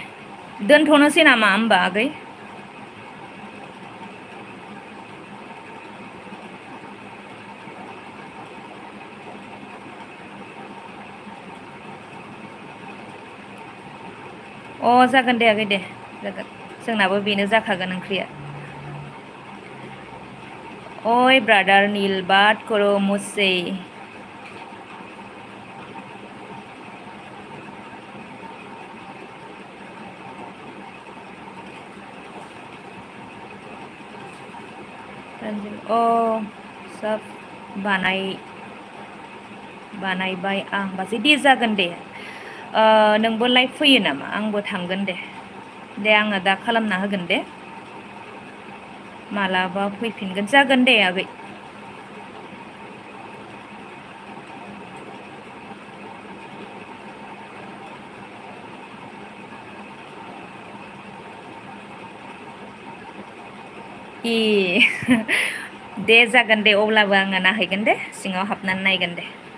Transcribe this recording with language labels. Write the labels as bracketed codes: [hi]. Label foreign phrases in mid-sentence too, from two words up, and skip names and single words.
[brx] दोनथ'नोसै नामा होमबा आगै? अ जागोन दे आगै दे जागोन, जोंनाबो बेनो जाखागोन ओंख्रिया। [hi] ओइ ब्रादार नील बात करो मुझसे। [brx] अ सब बानायबाय आं बाजै दे जागोन दे। नोंबो लाइभ फैयो नामा? आंबो थांगोन दे। दे आङो दा खालामना होगोन दे, मालाबा फैफिनगोन। जागोन दे आगै। दे जागोन दे, अब्लाबो आङो नायहैगोन दे, सिङाव हाबनानै नायगोन दे।